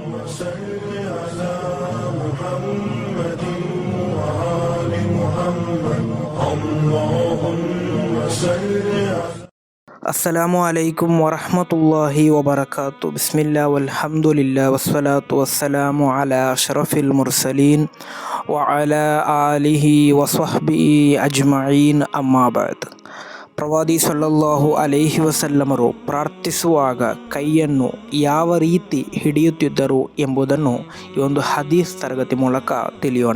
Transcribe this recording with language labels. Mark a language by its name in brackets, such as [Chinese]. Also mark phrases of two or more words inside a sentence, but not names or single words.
[Arabic] صل على محمد وآل محمد اللهم صل على السلام عليكم ورحمة الله وبركاته. بسم الله والحمد لله والصلاة والسلام على أشرف المرسلين وعلى آله وصحبه أجمعين أما بعد. [Kannada] ಪ್ರವಾದಿ [Arabic] صلى الله عليه وسلم [Kannada] ಪ್ರಾರ್ಥಿಸುವಾಗ ಕೈಯನ್ನು ಯಾವ ರೀತಿ ಹಿಡಿಯುತ್ತಿದ್ದರು ಎಂಬುದನ್ನು ಈ ಒಂದು ಹದೀಸ್ ತರಗತಿ ಮೂಲಕ ತಿಳಿಯೋಣ.